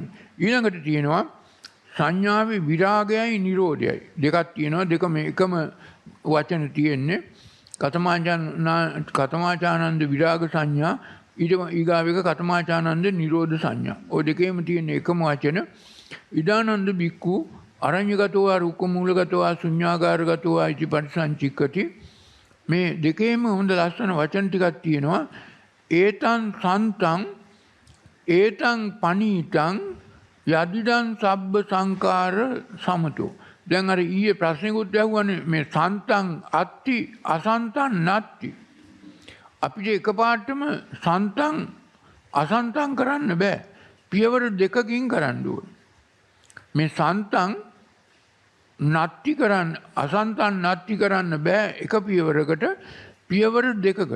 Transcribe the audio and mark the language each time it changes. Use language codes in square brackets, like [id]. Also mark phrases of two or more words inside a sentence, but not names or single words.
[si] ඊළඟට තියෙනවා සංඥාවේ විරාගයයි නිරෝධයයි. දෙකක් තියෙනවා. දෙකම එකම වචන තියෙන්නේ. [pi] කතමාචානන්ද විරාග සංඥා [si] ඊගාව එක [pi] කතමාචානන්ද නිරෝධ සංඥා. [si] ඔය දෙකේම තියෙන එකම වචන. [pi] ඉදානන්ද බික්කු අරඤ්‍යගතෝ රුක්කමූලගතෝ ශුඤ්ඤාගාරගතෝ ඉති පටිසංචික්කති. [si] මේ දෙකේම හොඳ ලස්සන වචන ටිකක් තියෙනවා. [pi] ඒතං සන්තං ඒතං පනීතං යදිදං සබ්බ සංකාර සමතෝ. [si] දැන් අර ඊයේ ප්‍රශ්නෙකුත් ඇහුවානේ මේ [pi] සන්තං අත්ති අසන්තං නත්ති. [si] අපිට එකපාරටම [pi] සන්තං අසන්තං [si] කරන්න බෑ. පියවර දෙකකින් කරන්න ඕනේ. මේ [pi] සන්තං නත්ති [si] කරන්න [pi] අසන්තං නත්ති [si] කරන්න බෑ එක පියවරකට පියවර දෙකකට.